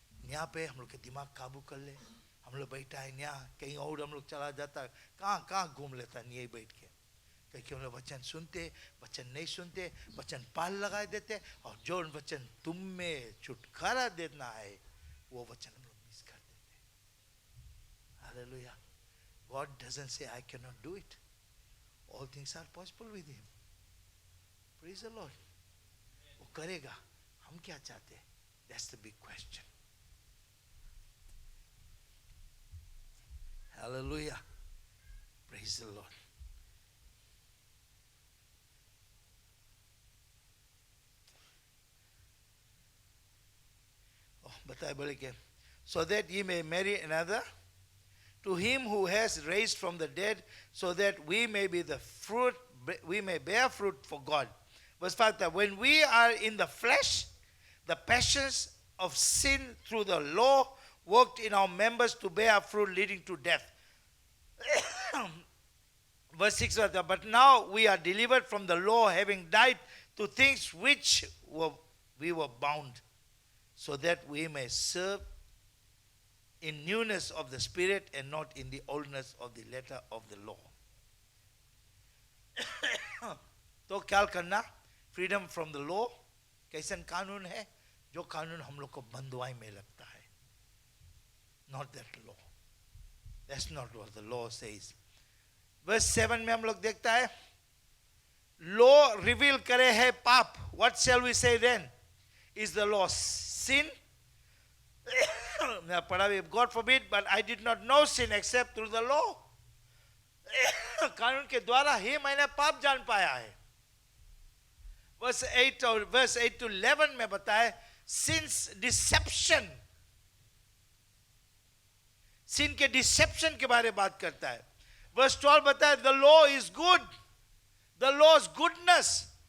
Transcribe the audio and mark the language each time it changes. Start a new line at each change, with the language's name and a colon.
Hindi: यहाँ पे हम लोग के दिमाग काबू कर ले, हम लोग बैठा है यहाँ, कहीं और हम लोग चला जाता, कहाँ कहाँ घूम लेता नहीं बैठ के, क्योंकि हम लोग वचन सुनते, वचन नहीं सुनते, वचन पाल लगा देते, और जो वचन तुम में छुटकारा देना है वो वचन हम लोग मिस कर देते। Hallelujah.
English: God doesn't say I cannot do it. All things are possible with him. Praise the Lord.
Hindi: वो करेगा, हम क्या चाहते हैं?
English: That's the big question. Hallelujah. Praise the Lord. Oh,
Hindi: बताए बोले के,
English: so that ye may marry another, to him who has raised from the dead, so that we may be the fruit, we may bear fruit for God. Verse 5, that when we are in the flesh, the passions of sin through the law worked in our members to bear fruit leading to death. Verse 6 was that, but now we are delivered from the law, having died to things which we were bound, so that we may serve in newness of the Spirit and not in the oldness of the letter of the law.
Hindi: तो ख्याल करना,
English: freedom from the law
Hindi: कैसन कानून है, जो कानून हम लोग को बंधुआई में लगता है.
English: Not that law. That's not what the law says.
Hindi: Verse 7 में हम लोग देखता है,
English: law reveal
Hindi: करे है पाप.
English: What shall we say then? Is the law sin?
Hindi: मैं पढ़ा,
English: God forbid, but I did not know sin except through the law.
Hindi: कानून के द्वारा ही मैंने पाप जान पाया है. Verse 8 to 11 में बताए,
English: since deception,
Hindi: sin के deception के बारे में बात करता है.
English: Verse 12
Hindi: बताए,
English: the law is good, the law's goodness.